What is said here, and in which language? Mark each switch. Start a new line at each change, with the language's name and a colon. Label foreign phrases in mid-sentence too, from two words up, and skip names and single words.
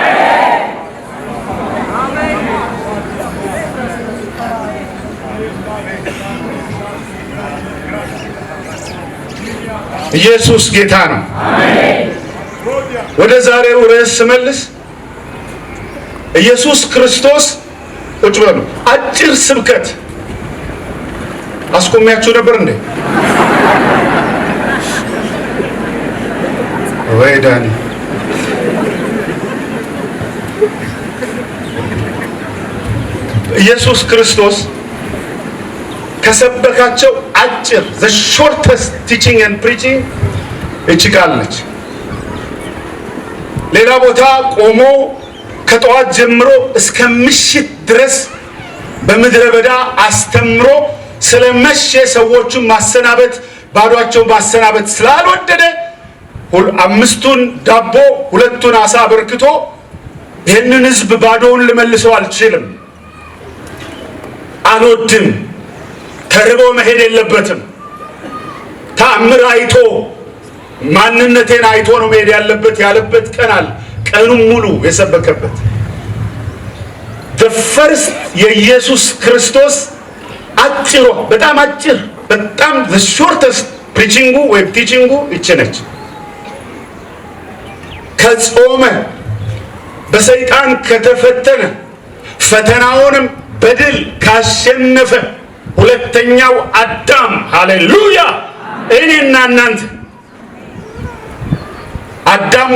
Amharic: ኢየሱስ ጌታ ነው። ወደ ዛሬው ርዕስ ስመልስ ኢየሱስ ክርስቶስ ቁጭ በሉ። አጭር ስብከት አስቆሚያችሁ ነበር እንዴ? ወይ ዳኒ ኢየሱስ ክርስቶስ ከሰበካቸው አጭር
English: the shortest teaching and preaching
Amharic: እቺ ቃል ነች። ሌላ ቦታ ቆሞ ከጠዋት ጀምሮ እስከ ምሽት ድረስ በምድረ በዳ አስተምሮ ስለመሸ ሰዎችን ማሰናበት ባዷቸው ማሰናበት ስላልወደደ አምስቱን ዳቦ ሁለቱን አሳ አበርክቶ ይህንን ህዝብ ባዶውን ልመልሰው አልችልም፣ አልወድም፣ ተርቦ መሄድ የለበትም፣ ተአምር አይቶ ማንነቴን አይቶ ነው መሄድ ያለበት ያለበት ቀን አለ። ቀኑን ሙሉ የሰበከበት
English: the first
Amharic: የኢየሱስ ክርስቶስ አጭሯ በጣም አጭር በጣም
English: the shortest preaching
Amharic: ወይ teaching እቺ ነች። ከጾመ በሰይጣን ከተፈተነ ፈተናውንም በድል ካሸነፈ ሁለተኛው አዳም ሃሌሉያ እኔና እናንተ አዳም